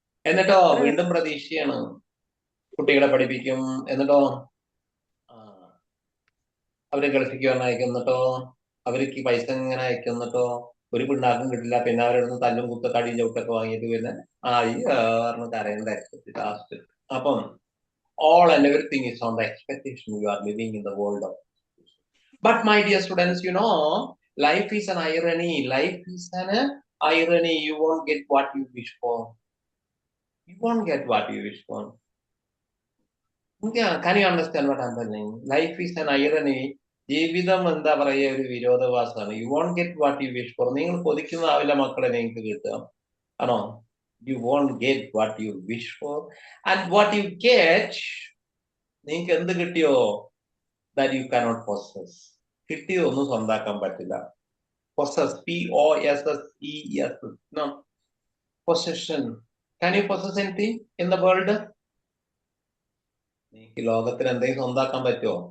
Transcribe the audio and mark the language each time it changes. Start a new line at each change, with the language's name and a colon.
Malayalam: എന്നിട്ടോ വീണ്ടും പ്രതീക്ഷയാണ്, കുട്ടികളെ പഠിപ്പിക്കും. എന്നിട്ടോ അവര് ഗൾഫിക്ക് വന്ന് അയക്കും. എന്നിട്ടോ അവർക്ക് പൈസ ഇങ്ങനെ അയക്കും. എന്നിട്ടോ ഒരു പിണ്ണാക്കും കിട്ടില്ല. പിന്നെ അവരുടെ തല്ലും കുത്ത കടിയും ചവിട്ടൊക്കെ വാങ്ങിയിട്ട് പിന്നെ കരയേണ്ട ലാസ്റ്റ്.
English: അപ്പം all and everything is on the expectation. You are living in the world of. But my dear students, life is an irony. Life is an irony. You won't get what you wish for. You won't get what you wish for. Yeah, can you understand what I'm saying? Life is an irony.
Malayalam: ജീവിതം എന്താ പറയുക, ഒരു വിരോധാഭാസമാണ്.
English: You won't get what you wish for.
Malayalam: നിങ്ങൾ കൊതിക്കുന്നതാവില്ല മക്കളെ നിങ്ങൾക്ക് കിട്ടുക, ആണോ?
English: You won't get what you wish for. And what you get,
Malayalam: നിങ്ങൾക്ക് എന്ത് കിട്ടിയോ,
English: That you cannot possess.
Malayalam: കിട്ടിയതൊന്നും സ്വന്താക്കാൻ പറ്റില്ല.
English: Possess, POSSES, no possession. Can you possess anything in the world?
Malayalam: നിങ്ങൾക്ക് ലോകത്തിൽ എന്തെങ്കിലും സ്വന്താക്കാൻ പറ്റുമോ?